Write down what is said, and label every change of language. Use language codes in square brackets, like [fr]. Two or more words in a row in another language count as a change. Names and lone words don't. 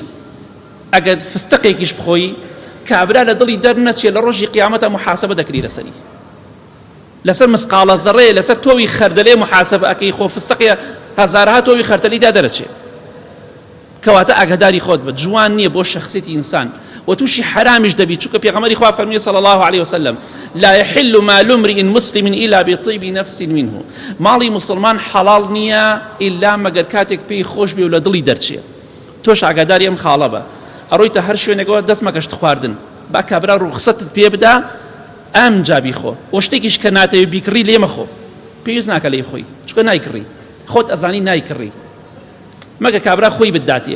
[ckb] ئەگەر فستەقێکیش بخۆی کابرا لە دڵی دەرنەچێ لە ڕۆژی قیامەتە محاسبە دەکری لەسەری، لەسەر مسقالە زەڕێ لەسەر تۆوی خەردەلێ محاسبە ئەکەی، خۆ فستەقی هەزارها تۆوی خەردەلیدا دەرەچێ، کەواتە ئاگاداری خۆت بە جوان نییە بۆ شەخسیەتی ئینسان و تووشی حرامیش دەبی، چونکە پێغەمبەری خوا فەرمی [ar] صلی الله عليه وسلم لا يحل مال امرئ مسلم الا بطيب نفس منه، [ckb] ماڵی مسلمان حەڵاڵ نییە ئیلا مەگەر کاتێک پێی خۆش بێ و لە دڵی دەرچێ. تۆش ئاگاداری ئەم خاڵە بە، ئەڕۆیتە هەر شوێنێکەوە دەست مەکەشت خواردن، با کابرا ڕوخسەتت پێ بدا ئەم جابی خۆ، و شتێکیش کە ناتەوێ بیکڕی لێ مەخۆ، پێویست ناکە لێ بخۆی، چونکە نایکڕی، خۆت ئەزانی نایکڕی، مەگە کابرا خۆی بداتێ.